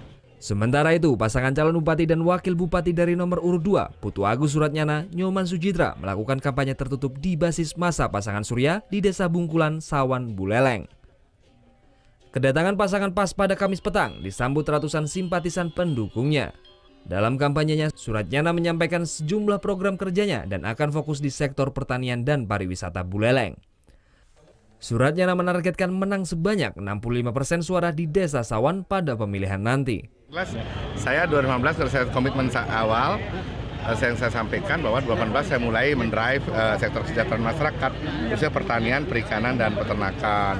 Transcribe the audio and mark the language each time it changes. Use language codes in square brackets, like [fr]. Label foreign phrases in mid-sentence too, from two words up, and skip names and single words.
[id] Sementara itu, pasangan calon bupati dan wakil bupati dari nomor urut 2, Putu Agus Suratnyana Nyoman Sujidra melakukan kampanye tertutup di basis massa pasangan Surya di Desa Bungkulan Sawan, Buleleng. Kedatangan pasangan PAS pada Kamis petang disambut ratusan simpatisan pendukungnya. Dalam kampanyenya, Suratnyana menyampaikan sejumlah program kerjanya dan akan fokus di sektor pertanian dan pariwisata Buleleng. Suratnyana menargetkan menang sebanyak 65% suara di Desa Sawan pada pemilihan nanti. Saya 2015 kalau saya komitmen awal, yang saya sampaikan bahwa 2018 saya mulai mendrive sektor kesejahteraan masyarakat, khususnya pertanian, perikanan, dan peternakan.